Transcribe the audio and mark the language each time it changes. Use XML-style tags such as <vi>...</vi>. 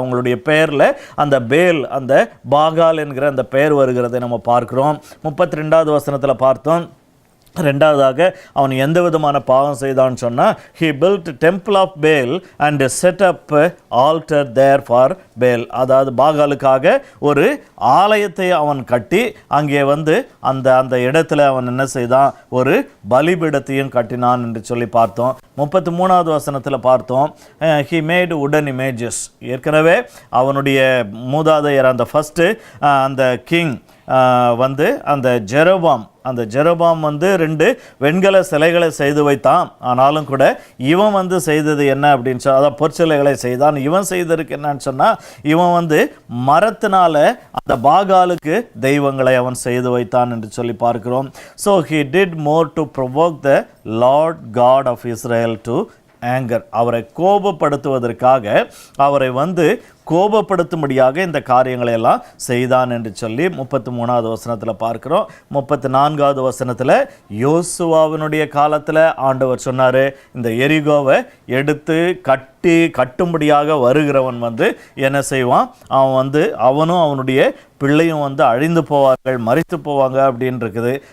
<ta>அவங்களுடைய பெயரில் அந்த பேல், அந்த பாகால் என்கிற அந்த பெயர் வருகிறதை நம்ம பார்க்கிறோம். 32வது வசனத்தில் பார்த்தோம். ரெண்டாவதாக அவன் எந்த விதமான பாவம் செய்தான்னு சொன்னால்,</ta> <en>he built temple of Baal and set up altar there for Baal.</en> <ta>அதாவது பாகாலுக்காக ஒரு ஆலயத்தை அவன் கட்டி அங்கே வந்து அந்த இடத்துல அவன் என்ன செய்தான், ஒரு பலிபீடத்தையும் கட்டினான் என்று சொல்லி பார்த்தோம். 33வது வசனத்தில் பார்த்தோம்,</ta> <en>he made wooden images.</en> <ta>ஏற்கனவே அவனுடைய மூதாதையர் அந்த ஃபஸ்ட்டு அந்த கிங் வந்து அந்த ஜெரோபாம் வந்து 2 வெண்கல சிலைகளை செய்து வைத்தான். ஆனாலும் கூட இவன் வந்து செய்தது என்ன அப்படின்னு சொன்னால், அதாவது பொற்சிலைகளை செய்தான். இவன் செய்ததுக்கு என்னன்னு சொன்னால், இவன் வந்து மரத்தினால அந்த பாகாலுக்கு தெய்வங்களை அவன் செய்து வைத்தான் என்று சொல்லி பார்க்கிறோம்.</ta> <en>So he did more to provoke the Lord God of Israel to anger.</en> <ta>அவரை கோபப்படுத்துவதற்காக, அவரை வந்து கோபப்படுத்தும்படியாக இந்த காரியங்களை எல்லாம் செய்தான் என்று சொல்லி 33வது வசனத்தில் பார்க்கிறோம். 34வது வசனத்தில் யோசுவாவினுடைய காலத்தில் ஆண்டவர் சொன்னார், இந்த எரிகோவை எடுத்து கட்டும்படியாக வருகிறவன் வந்து என்ன செய்வான், அவன் வந்து அவனும் அவனுடைய பிள்ளையும் வந்து அழிந்து போவார்கள், மரித்து போவாங்க அப்படின்னு இருக்குது.</ta>